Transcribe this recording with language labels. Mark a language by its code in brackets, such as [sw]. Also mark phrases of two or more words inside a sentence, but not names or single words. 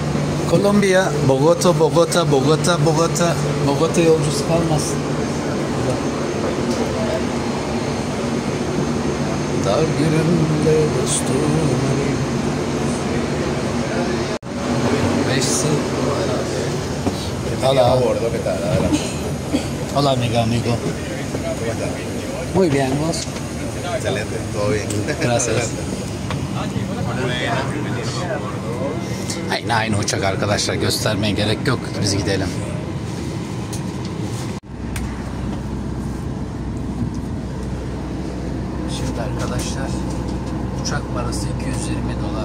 [tr] Kolombiya, Bogota, Bogota, Bogota, Bogota. Bogota yolcusu kalmasın. günümde dostum arayayım. [es] 5 Hola. Hola, amiga, amigo. Muy bien, vos. Excelente, todo bien. Gracias. [tr] Aynı uçak arkadaşlar, göstermeye gerek yok, biz gidelim. Şimdi arkadaşlar uçak parası $220.